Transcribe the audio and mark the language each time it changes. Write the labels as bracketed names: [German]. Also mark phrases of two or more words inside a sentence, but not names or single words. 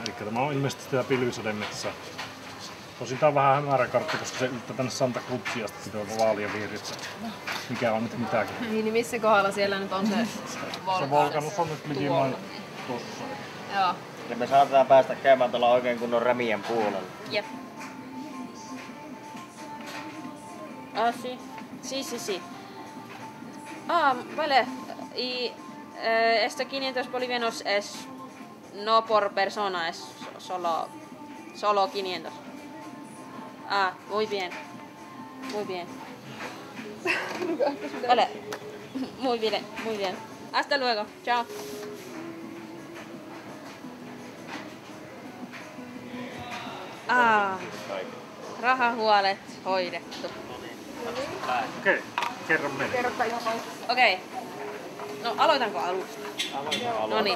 [Finnish] Eli tämä on ilmeisesti sitä pilvisademetsää. Tosin tää on vähän hämärä kartta, koska se yltää tänne Santa Cruzia asti sitä vaaleanviherissä. Mikä on nyt mitäkin. Niin missä kohdalla siellä nyt on se Se Volcanus on nyt likimain tossa. Joo. Ja me saatetaan päästä käymään tuolla oikein kunnon rämien puolella. Jep. [Spanish] Sí. Vale. Y estos 500 bolivianos es no por persona, es solo 500. Muy bien. Vale. Muy bien. Hasta luego. Chao. [Finnish] Rahahuolet hoidettu. Okei, kerro meille. Okei. No aloitanko alusta? No niin.